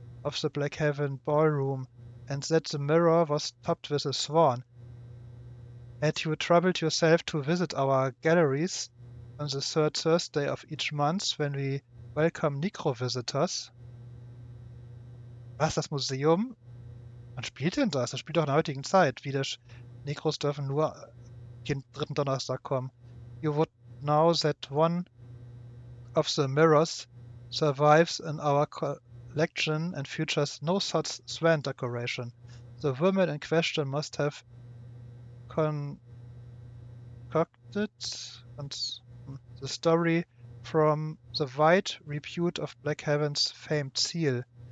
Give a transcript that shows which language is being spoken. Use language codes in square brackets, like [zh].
[en] of the Blackhaven ballroom, and that the mirror was topped with a swan. Had you troubled yourself to visit our galleries on the third Thursday of each month when we welcome Necro-Visitors? [de] Was, das Museum? Wann spielt denn das? Das spielt doch in der heutigen Zeit. Necros dürfen nur jeden dritten Donnerstag kommen. [en] You would know that one of the mirrors survives in our collection and features no such swan decoration. The woman in question must have concocted the story from the wide repute of Blackhaven's famed seal.